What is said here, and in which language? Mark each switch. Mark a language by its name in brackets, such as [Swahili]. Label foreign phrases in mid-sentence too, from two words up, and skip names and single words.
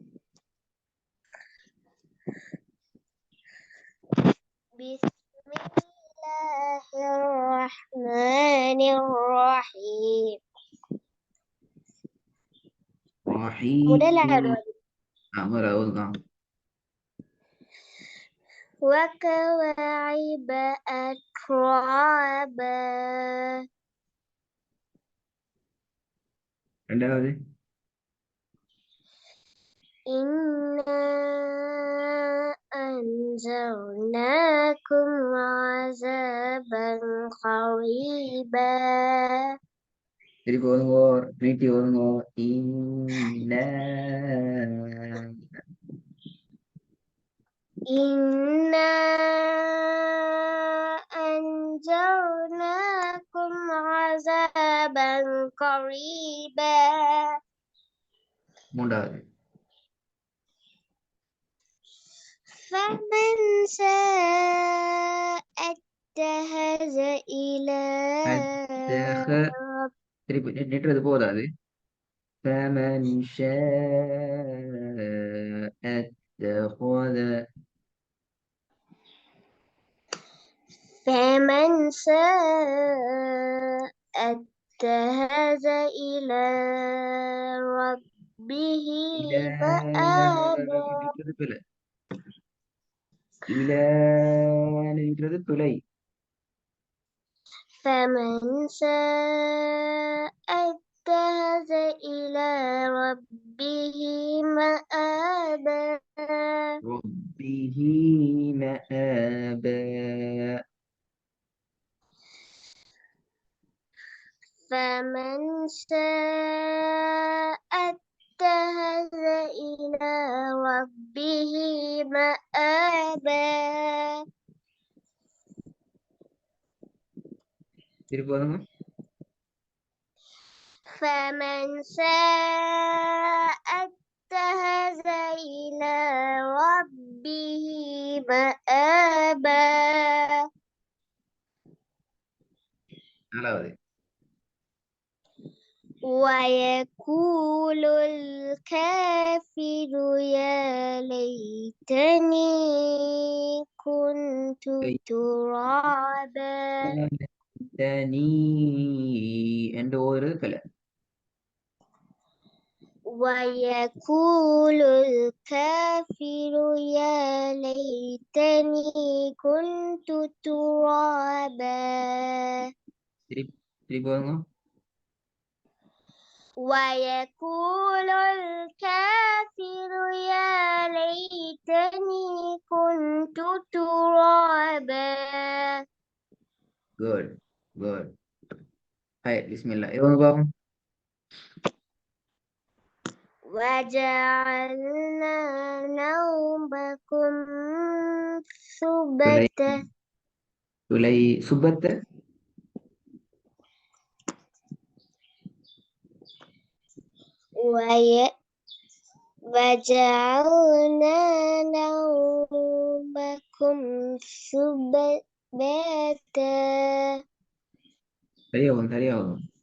[Arabic] பிஸ்மில்லாஹிர்ரஹ்மானிர்ரஹீம். [Tamil] முதலாவது அமராவது தான். [Arabic] وكواعب أترابا. [Tamil] ரெண்டாவது [Arabic] إنا أنذرناكم عذابا قريبا. [Tamil] திருப்பி வருங்கோ நீட்டி வருங்கோ. இன்ன [Arabic] إنا أنذرناكم عذابا قريبا. [Tamil] மூன்றாவது [Arabic] فمن شاء اتخذ إلى [Tamil] திருப்பி நெட்டுறது போதாது. [Arabic] فمن شاء اتخذ فمن شاء اتخذ إلى ربه إلى مآبا. [Tamil] நெட்டுறது பிழை. إلى நெட்டுறது துளை. [Arabic] فمن شاء اتخذ إلى ربه مآبا. ربه مآبا. فمن شاء اتخذ إلى ربه مآبا. [Tamil] திருப்பி வருங்க. [Arabic] فمن شاء اتخذ إلى ربه مآبا. [Tamil] நாலாவது [Arabic] ويقول الكافر يا ليتني كنت ترابا. [Tamil] தனி என்ற ஒரு பிழை. [Arabic] ويقول الكافر يا ليتني كنت ترابا. [Tamil] திருப்பி வருங்க. [Arabic] ويقول الكافر يا ليتني كنت ترابا. [English] good good. [Tamil] ஹாய் பிஸ்மில்லா. இது வந்து பாப்போம். [Arabic] وجعلنا نومكم [Tamil] துளை [Arabic] سباتا. [Tamil] துளை சுபத்த [Arabic] وجعلنا نومكم سباتا. [Tamil] சரியாகும் சரியாகும்.